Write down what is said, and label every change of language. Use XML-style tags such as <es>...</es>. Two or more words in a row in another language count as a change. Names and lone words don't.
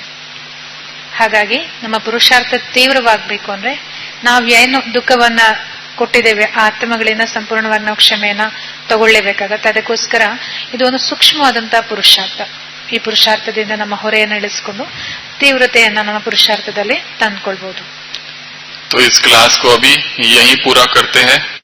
<kn>ಹಾಗಾಗಿ ನಮ್ಮ ಪುರುಷಾರ್ಥ ತೀವ್ರವಾಗಬೇಕು ಅಂದ್ರೆ ನಾವು ಏನು ದುಃಖವನ್ನ ಕೊಟ್ಟಿದ್ದೇವೆ ಆ ಆತ್ಮಗಳಿಂದ ಸಂಪೂರ್ಣವಾಗಿ ನಾವು ಕ್ಷಮೆಯನ್ನ ತಗೊಳ್ಳೇಬೇಕಾಗತ್ತೆ. ಅದಕ್ಕೋಸ್ಕರ ಇದು ಒಂದು ಸೂಕ್ಷ್ಮವಾದಂತಹ ಪುರುಷಾರ್ಥ. ಈ ಪುರುಷಾರ್ಥದಿಂದ ನಮ್ಮ ಹೊರೆಯನ್ನು ಇಳಿಸಿಕೊಂಡು ತೀವ್ರತೆಯನ್ನ ನಮ್ಮ ಪುರುಷಾರ್ಥದಲ್ಲಿ ತಂದ್ಕೊಳ್ಬಹುದು.</kn> <hi>तो इस क्लास को अभी यहीं पूरा करते हैं.</hi>